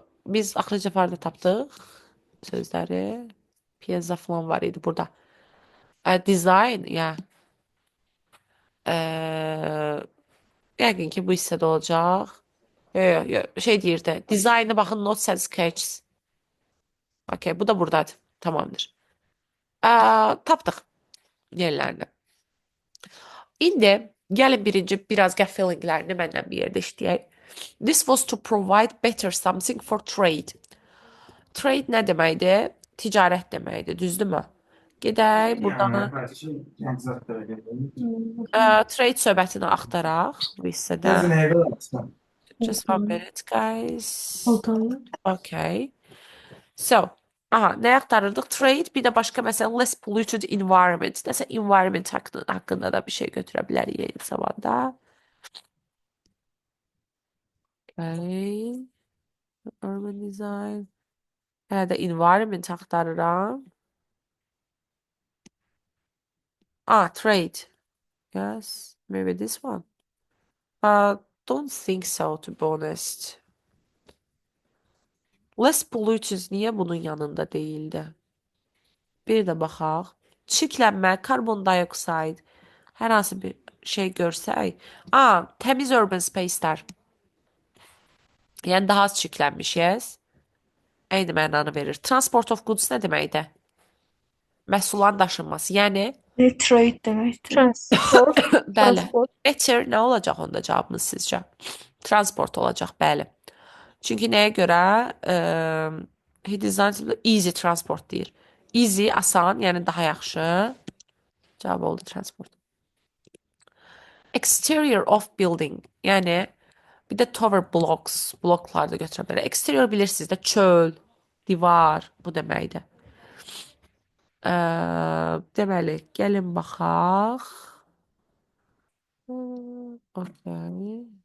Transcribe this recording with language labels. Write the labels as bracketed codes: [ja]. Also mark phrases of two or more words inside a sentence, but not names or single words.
[az] Biz axırıncı farda tapdıq sözləri. Piazza falan var idi burada. Design, yəqin ki bu hissədə olacaq. Şey deyirdi. Design'a baxın, [en] notes and sketches. [az] Okay, bu da buradadır. Tamamdır. Tapdıq yerlərini. İndi gəlin birinci biraz [en] gap fillinglərini [az] məndən bir yerdə işləyək. [en] This was to provide better something for trade. [az] Trade nə deməkdir? Ticarət deməkdir, düzdürmü? Gedək buradan trade söhbətini axtaraq bu hissədə. [en] Just one minute, guys. Okay. So, [az] nə axtarırdıq? Trade, bir də başqa məsələn [en] less polluted environment. [az] Nəsə environment haqqında da bir şey götürə bilərik eyni zamanda. Okay. [en] Urban design. [az] Hələ də environment axtarıram. Trade. [en] Yes, maybe this one. Don't think so, to be honest. Less polluted [az] niyə bunun yanında değildi? Bir də baxaq. Çirklənmə, karbon dioksid, hər hansı bir şey görsək. Təmiz [en] urban spacelər. [az] Yəni daha az çirklənmişiz. Eyni mənanı verir. [en] Transport of goods [az] nə deməkdir? Məhsulların daşınması. Yəni, Trade deməkdir. Transport. bəli. Transport. Better nə olacaq onda cavabımız sizcə? Transport olacaq, bəli. Çünki nəyə görə? [en] He designed easy transport [az] deyir. Easy, asan, yəni daha yaxşı. Cavab oldu transport. [en] Exterior of building, [az] yəni bir də tower blocks, bloklar da götürə bilər. Exterior bilirsiniz də çöl, divar, bu deməkdir. Deməli, gəlin baxaq. Okay.